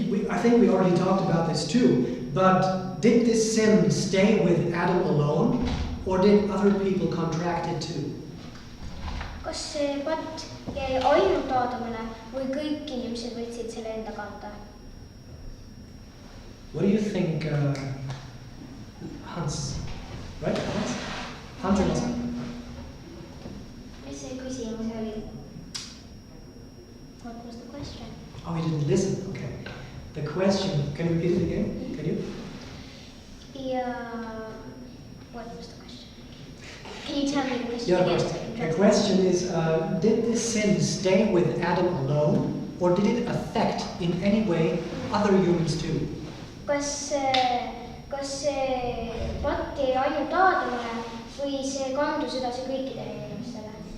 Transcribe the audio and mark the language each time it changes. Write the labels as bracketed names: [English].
[English] I think we already talked about this too, but did this sin stay with Adam alone, or did other people contract it too? [Estonian] Kas see patt jäi ainult Aadamile või kõik inimesed võtsid selle enda kanda? [English] What do you think, Hans? Right? Hans or Hans? [Estonian] Mis see küsimus oli? [English] What was the question? Oh, you didn't listen. Okay. The question, can you repeat it again? Can you? Yeah. What was the question? Can you tell me the question Yeah, of again? course. The question is, did this sin stay with Adam alone, or did it affect in any way other humans too? [Estonian] Kas see patt jäi ainult Aadamile või see kandus edasi kõikidele inimestele?